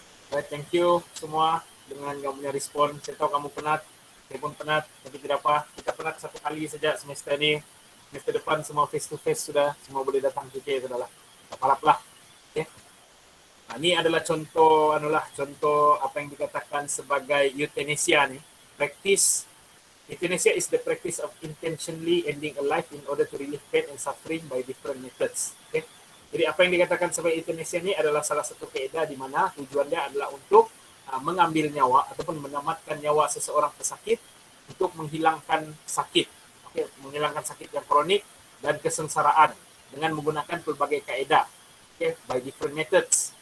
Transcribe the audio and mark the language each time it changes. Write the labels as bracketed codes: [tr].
[ms] Right, thank you semua dengan kamu punya respon. Saya tahu kamu penat, saya pun penat, tapi tidak apa. Kita penat satu kali saja semester ni. Semester depan semua face to face sudah, semua boleh datang ke sudah lah. Haraplah. Ini adalah contoh apa yang dikatakan sebagai euthanasia ni. [en] Euthanasia is the practice of intentionally ending a life in order to relieve pain and suffering by different methods. [ms] Jadi apa yang dikatakan sebagai euthanasia ini adalah salah satu kaedah di mana tujuannya adalah untuk mengambil nyawa ataupun menamatkan nyawa seseorang pesakit untuk menghilangkan sakit, menghilangkan sakit yang kronik dan kesengsaraan dengan menggunakan pelbagai kaedah, [en] by different methods.